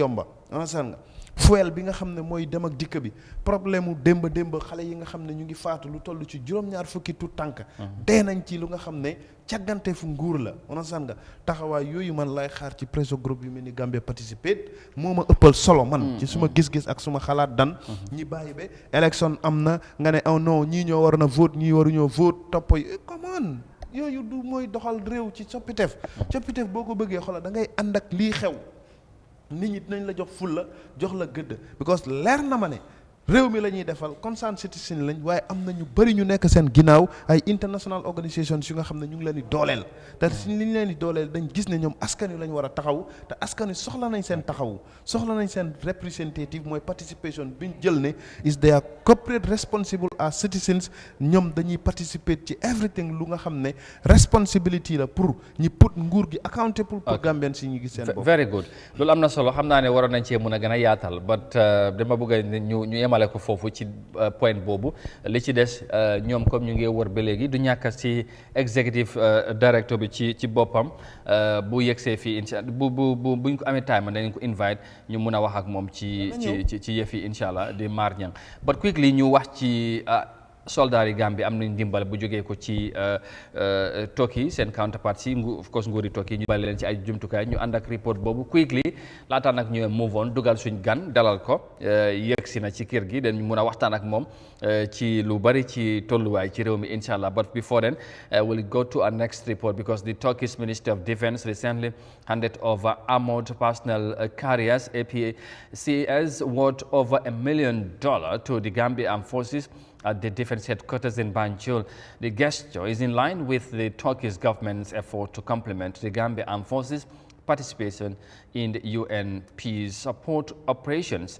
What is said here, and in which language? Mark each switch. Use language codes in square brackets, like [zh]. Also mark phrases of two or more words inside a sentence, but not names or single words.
[wo] yomba ansaan nga fuel bi nga xam ne mooy dem ak dikk bi problème mu démb xale yi nga xam ne ñu ngi faatu lu toll ci juróom-ñaar fukki tu tànk dee nañ ci lu nga xam ne càggante fu nguur la ansaan nga taxawaay yooyu man lay xaar ci presso groupe yu mel ni Gambia Participate moo ma ëppal solo man ci suma gis-gis ak suma xalaat dan ñi bàyyi ba élection am na nga ne oh non ñii ñoo war na vote ñii waruñoo vote topp [en] come on [wo] yooyu du mooy doxal réew ci coppiteef boo ko bëggee xoolal da ngay ànd ak lii xew nit ñi dinañ la jox fulla jox la gëdd because leer na ma ne réew mi la ñuy defal [en] concerned citizen [wo] lañ waaye am na ñu bëri ñu nekk seen ginnaaw ay [en] international organisations [wo] yu nga xam ne ñu ngi leen di dooleel te si li ñu leen di dooleel dañ gis ne ñoom askan wi lañ war a taxaw te askan wi soxla nañ seen taxawu soxla nañ seen representative mooy participation biñ jël ne [en] is their corporate responsible as citizens [wo] ñoom dañuy participate ci everything lu nga xam ne responsibility la pour ñi put nguur gi accountable pour Gambian si ñu gis seen bopp. [en] Very good [wo] loolu am na solo xam naa ne waroon nañ cee mën a gën a yaatal but dama bëgg ñu yemale ko foofu ci point boobu li ci des ñoom comme ñu ngi wër ba léegi du ñàkk ci [en] executive director [wo] bi ci boppam bu yegsee fii [ar] إن شاء الله [wo] buñ ko amee time dañ ko invite ñu mun a wax ak moom ci yëf yi [ar] إن شاء الله [wo] di maar ñang [en] but quickly [wo] ñu wax ci soldats yi Gambie am nañ ndimbal bu jógee ko ci Turkey seen counterpart si [en] of course [wo] nguuri Turkey ñu bàyyi leen ci ay jumtukaay ñu ànd ak report boobu quickly laataa nag ñu [en] move on [wo] dugal suñ gan dalal ko yegg si na ci kër gi dañ mun a waxtaan ak moom ci lu bari ci tolluwaay ci réew mi [ar] إن شاء الله [en] but before then we'll go to our next report because the Turkish Ministry of Defense recently handed over armored personnel carriers APCs worth over $1 million to the Gambia Armed Forces at the defense headquarters in Banjul. The gesture is in line with the Turkish government's effort to complement the Gambia Armed Forces participation in the UN peace support operations.